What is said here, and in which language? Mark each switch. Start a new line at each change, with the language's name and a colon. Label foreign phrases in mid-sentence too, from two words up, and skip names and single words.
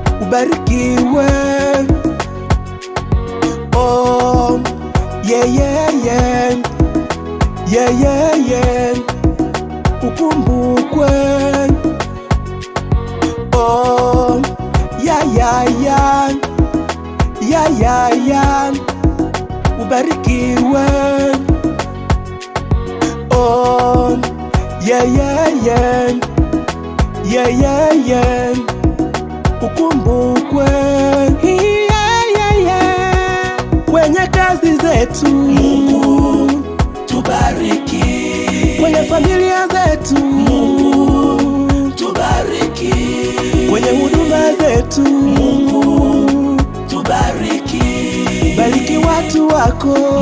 Swahili: ubarikiwe.
English: Oh, yeah, yeah, yeah. Yeah, yeah, yeah.
Swahili: Ukumbukwe.
English: Oh, yeah, yeah, yeah. Yeah, yeah, yeah.
Swahili: Ubarikiwe.
English: Oh, yeah, yeah, yeah. Yeah, yeah, yeah.
Swahili: Ukumbukwe.
English: Yeah, yeah, yeah.
Swahili: Kwenye kazi zetu Mungu tubariki, kwenye familia zetu Mungu tubariki, kwenye huduma zetu Mungu tubariki, bariki watu wako